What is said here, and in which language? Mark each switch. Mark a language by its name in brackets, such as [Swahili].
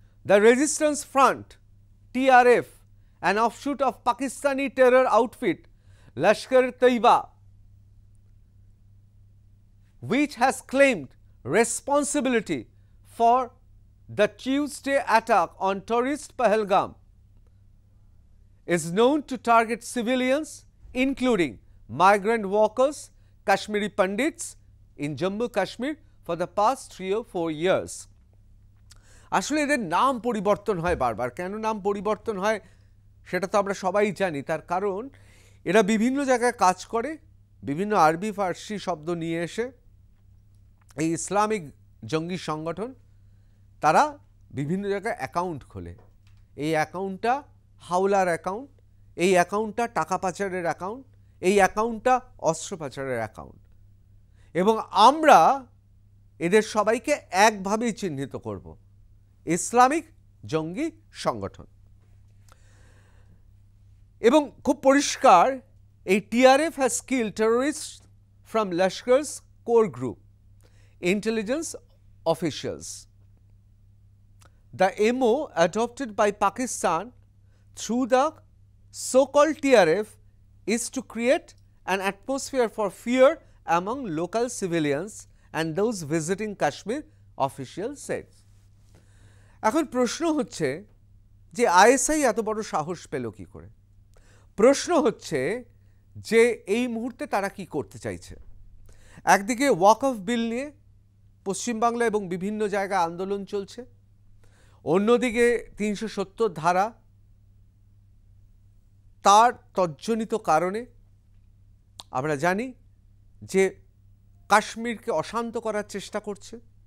[English] The Resistance Front, TRF, an offshoot of Pakistani terror outfit Lashkar-e-Taiba, which has claimed responsibility for the Tuesday attack on tourist Pahalgam, is known to target civilians including migrant workers, Kashmiri Pandits in Jammu Kashmir for the past 3 or 4 years. [Bangla] আসলে এদের নাম পরিবর্তন হয় বারবার। কেন নাম পরিবর্তন হয় সেটা তো আমরা সবাই জানি। তার কারণ এরা বিভিন্ন জায়গায় কাজ করে, বিভিন্ন আরবি ফার্সি শব্দ নিয়ে এসে এই ইসলামিক জঙ্গি সংগঠন তারা বিভিন্ন জায়গায় অ্যাকাউন্ট খোলে। এই অ্যাকাউন্টটা হাওলার অ্যাকাউন্ট, এই অ্যাকাউন্টটা টাকা পাচারের অ্যাকাউন্ট, এই অ্যাকাউন্টটা অস্ত্র পাচারের অ্যাকাউন্ট। এবং আমরা এদের সবাইকে একভাবেই চিহ্নিত করব, ইসলামিক জঙ্গি সংগঠন। এবং খুব পরিষ্কার, এই [English] TRF has killed terrorist from Lashkar's core group, intelligence officials. The MO adopted by Pakistan through the so-called TRF is to create an atmosphere for fear among local civilians and those visiting Kashmir, official said. [Bangla] এখন প্রশ্ন হচ্ছে যে ISI এত বড় সাহস পেল কি করে? প্রশ্ন হচ্ছে যে এই মুহূর্তে তারা কি করতে চাইছে। একদিকে ওয়াকফ বিল নিয়ে পশ্চিমবাংলা এবং বিভিন্ন জায়গায় আন্দোলন চলছে, অন্যদিকে 370 ধারা, তার তজ্জনিত কারণে আমরা জানি যে কাশ্মীরকে অশান্ত করার চেষ্টা করছে।